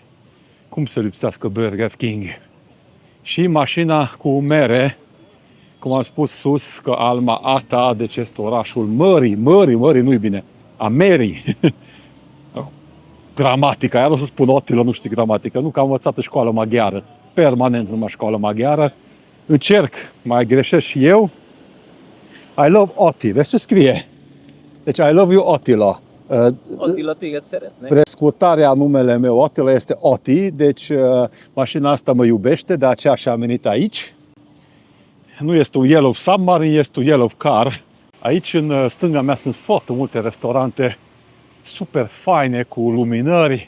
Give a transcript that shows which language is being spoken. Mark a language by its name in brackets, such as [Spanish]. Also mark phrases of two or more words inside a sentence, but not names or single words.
[Romanian] Cum să lipsească Burger King? Și mașina cu mere, cum am spus sus, că Alma Ata, deci este orașul mării, nu-i bine, a merii. Gramatica, iar o să spun Otilă, nu știu gramatică, nu că am învățat în școală maghiară, permanent numai școală maghiară. Încerc, mai greșesc și eu. [English] I love Oti, [Romanian] vezi ce scrie? Deci [English] I love you Otila. [Hungarian] Otila téged szeretne. [Romanian] Prescurtarea numele meu Otila este Oti, deci mașina asta mă iubește, de aceea și-am venit aici. Nu este un Yellow Submarine, este un [English] Yellow Car. [Romanian] Aici, în stânga mea, sunt foarte multe restaurante super faine, cu luminări.